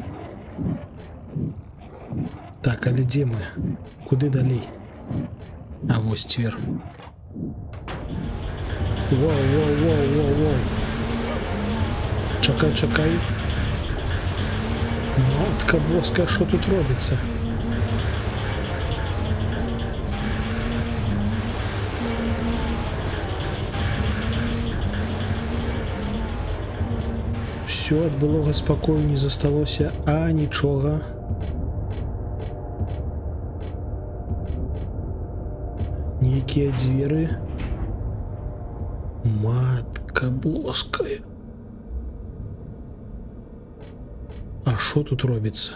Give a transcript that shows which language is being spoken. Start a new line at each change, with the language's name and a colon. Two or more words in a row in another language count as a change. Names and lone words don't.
Belarusian: Так, але дзе мы? Куды далей? А вось цвер. Воу. Чакай. Матка боска,
Ukrainian: що тут робиться? Все,
Belarusian: ад былога спакою не засталося, а нічога. Нейкія дзверы. Матка боская.
Ukrainian: А що тут робіцца?